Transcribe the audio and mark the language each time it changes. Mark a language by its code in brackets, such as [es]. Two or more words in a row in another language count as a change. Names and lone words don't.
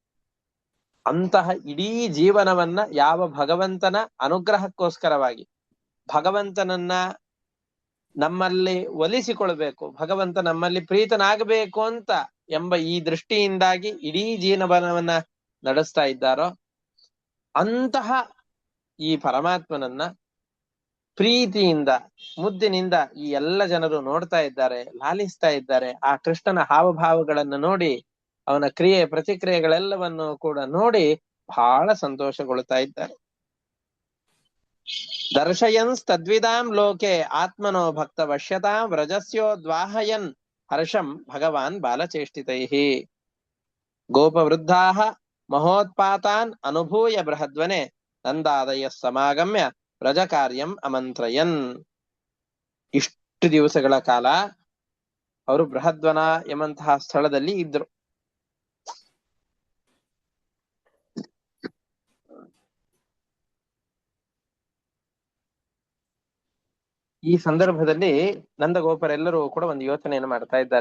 [kn] ಅಂತಹ ಇಡೀ ಜೀವನವನ್ನ ಯಾವ ಭಗವಂತನ ಅನುಗ್ರಹಕ್ಕೋಸ್ಕರವಾಗಿ ಭಗವಂತನನ್ನ ನಮ್ಮಲ್ಲಿ ಒಲಿಸಿಕೊಳ್ಬೇಕು, ಭಗವಂತ ನಮ್ಮಲ್ಲಿ ಪ್ರೀತನಾಗಬೇಕು ಅಂತ ಎಂಬ ಈ ದೃಷ್ಟಿಯಿಂದಾಗಿ ಇಡೀ ಜೀವನವನ್ನ ನಡೆಸ್ತಾ ಇದ್ದಾರೋ ಅಂತಹ ಈ ಪರಮಾತ್ಮನನ್ನ ಪ್ರೀತಿಯಿಂದ ಮುದ್ದಿನಿಂದ ಈ ಎಲ್ಲ ಜನರು ನೋಡ್ತಾ ಇದ್ದಾರೆ, ಲಾಲಿಸ್ತಾ ಇದ್ದಾರೆ. ಆ ಕೃಷ್ಣನ ಹಾವಭಾವಗಳನ್ನು ನೋಡಿ, ಅವನ ಕ್ರಿಯೆ ಪ್ರತಿಕ್ರಿಯೆಗಳೆಲ್ಲವನ್ನು ಕೂಡ ನೋಡಿ ಬಹಳ ಸಂತೋಷಗೊಳ್ತಾ ಇದ್ದಾರೆ. [sa] ದರ್ಶಯನ್ ತದ್ವಿದಾಂ ಲೋಕೆ ಆತ್ಮನೋ ಭಕ್ತ ವಶ್ಯತಾಂ ವ್ರಜಸ್ಯೋದ್ವಾಹಯನ್ ಹರ್ಷಂ ಭಗವಾನ್ ಬಾಲಚೇಷ್ಟಿತೈಃ ಗೋಪವೃದ್ಧಾಃ ಮಹೋತ್ಪಾತಾನ್ ಅನುಭೂಯ ಬೃಹದ್ವನೆ ನಂದಾದಯ ಸಮಾಗಮ್ಯ ವ್ರಜ ಕಾರ್ಯಂ ಅಮಂತ್ರಯನ್. [kn] ಇಷ್ಟು ದಿವಸಗಳ ಕಾಲ ಅವರು ಬೃಹದ್ವನ ಎಂಬಂತಹ ಸ್ಥಳದಲ್ಲಿ ಇದ್ರು. ಈ ಸಂದರ್ಭದಲ್ಲಿ ನಂದಗೋಪರೆಲ್ಲರೂ ಕೂಡ ಒಂದು ಯೋಚನೆಯನ್ನು ಮಾಡ್ತಾ ಇದ್ದಾರೆ.